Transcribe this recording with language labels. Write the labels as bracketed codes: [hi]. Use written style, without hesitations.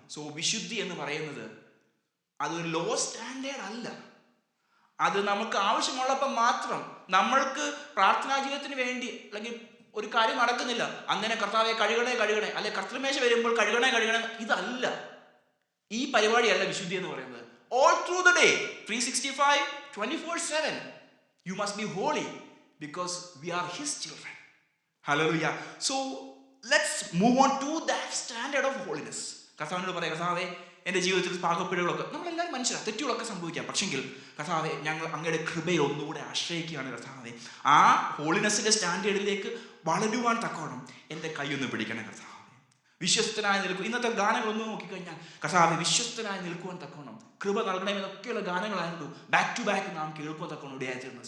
[ml] So വിശുദ്ധി എന്ന് പറയുന്നത് അതൊരു ലോ സ്റ്റാൻഡേർഡ് അല്ല. അത് നമുക്ക് ആവശ്യമുള്ളപ്പോൾ മാത്രം, നമ്മൾക്ക് പ്രാർത്ഥനാ ജീവിതത്തിന് വേണ്ടി അല്ലെങ്കിൽ ഒരു കാര്യം നടക്കുന്നില്ല, അങ്ങനെ കർത്താവെ കഴുകണേ അല്ലെ കർത്തൃമേശ വരുമ്പോൾ കഴുകണേ, ഇതല്ല, ഈ പരിപാടിയല്ല വിശുദ്ധി എന്ന് പറയുന്നത്. [en] All through the day 365 24/7 you must be holy because we are his children. Hallelujah. So let's move on to that standard of holiness. [ml] കർത്താവിനോട് പറയാം, കർത്താവെ എൻ്റെ ജീവിതത്തിൽ പാകപ്പിഴകളൊക്കെ, നമ്മളെല്ലാവരും മനുഷ്യരാണ്, തെറ്റുകളൊക്കെ സംഭവിക്കാം. പക്ഷെങ്കിൽ കർത്താവെ ഞങ്ങൾ അങ്ങയുടെ കൃപയിൽ ഒന്നുകൂടെ ആശ്രയിക്കുകയാണ്. കർത്താവെ ആ ഹോളിനെസ്സിൻ്റെ സ്റ്റാൻഡേർഡിലേക്ക് വളരുവാൻ തക്കോണം എൻ്റെ കൈയൊന്ന് പിടിക്കണം. കർത്താവെ വിശ്വസ്തനായി നിൽക്കും. ഇന്നത്തെ ഗാനങ്ങളൊന്നും നോക്കിക്കഴിഞ്ഞാൽ കർത്താവെ വിശ്വസ്തനായി നിൽക്കുവാൻ തക്കോണം കൃപ നൽകണമെന്നൊക്കെയുള്ള ഗാനങ്ങളായിരുന്നു [en] back to back [ml] നാം കേൾക്കുവാൻ തക്കോണം ഇടയായിത്തീർന്നത്.